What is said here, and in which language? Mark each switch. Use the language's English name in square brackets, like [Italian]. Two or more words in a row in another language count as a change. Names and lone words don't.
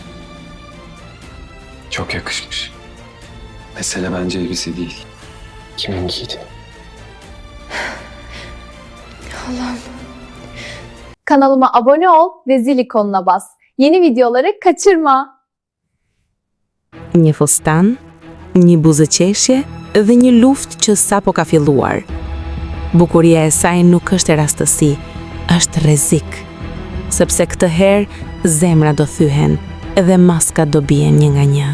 [Turkish] Çok yakışmış. Mesele bence elbise değil. Kimin giydi? Allah'ım. Kanalıma abone ol ve zil ikonuna bas. Yeni videoları kaçırma. [Albanian] Një fustan, një buzëqeshje dhe një luftë që sapo ka filluar. Bukuria e saj nuk është e rastësi, është rrezik. Sepse këtë herë zemra do thyhen dhe maska do bien një nga një.